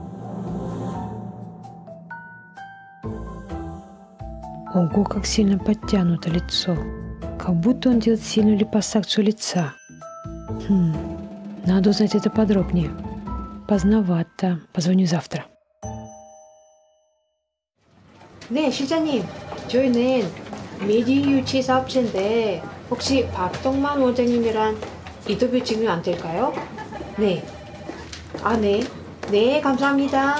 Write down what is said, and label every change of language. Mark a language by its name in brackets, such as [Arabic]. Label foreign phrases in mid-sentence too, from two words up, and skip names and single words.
[Russian] Ого, как сильно подтянуто лицо. Как будто он делает сильную липосакцию лица. Надо узнать это подробнее. Поздновато. Позвоню завтра. [Korean] 네, 실장님. 저희는 미디 유치 사업체인데 혹시 박동만 원장님이랑 인터뷰 지금 안 될까요? 네. 아, 네. 네, 감사합니다.